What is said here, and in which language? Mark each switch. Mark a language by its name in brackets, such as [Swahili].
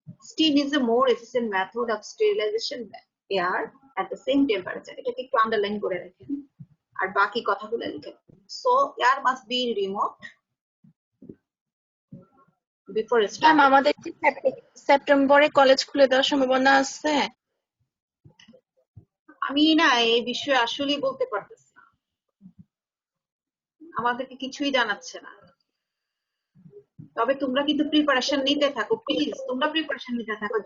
[English] Steam is a more efficient method of sterilization than air at the same temperature. [Bangla] এটাকে একটু underline করে রাখেন আর বাকি কথাগুলো লিখে। [English] So air must be removed before ma'am starting. [Bangla] আমাদের কি সেপ্টেম্বরে কলেজ খুলে দেওয়ার সম্ভাবনা আছে? আমি না এই বিষয়ে আসলেই বলতে পারতেছি না, আমাদেরকে কিছুই জানাচ্ছে না। তবে তোমরা কিন্তু প্রিপারেশন নিতে থাকো প্লিজ, তোমরা প্রিপারেশন নিতে থাকো।